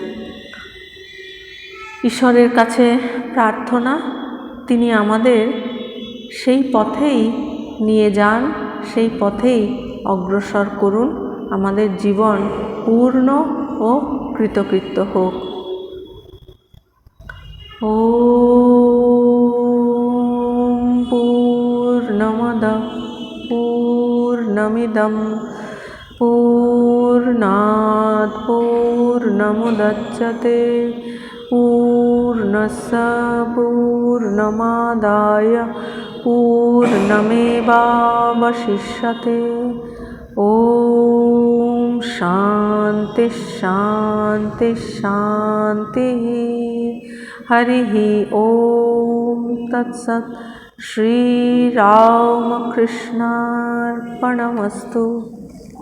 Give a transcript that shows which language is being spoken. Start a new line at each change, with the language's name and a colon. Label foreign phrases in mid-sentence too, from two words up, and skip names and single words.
Bangla: ঈশ্বরের কাছে প্রার্থনা, তিনি আমাদের সেই পথেই নিয়ে যান, সেই পথেই অগ্রসর করুন। আমাদের জীবন পূর্ণ ও কৃতকৃত্য হোক।
Sanskrit: ওম পূর্ণমদঃ পূর্ণমিদং পূর্ণাৎ পূর্ণমুদচ্যতে পূর্ণস্য পূর্ণমাদায় পূর্ণমেবাবশিষ্যতে। ওম শান্তি শান্তি শান্তি। হরিঃ ওম তৎসৎ। শ্রীরামকৃষ্ণার্পণমস্তু।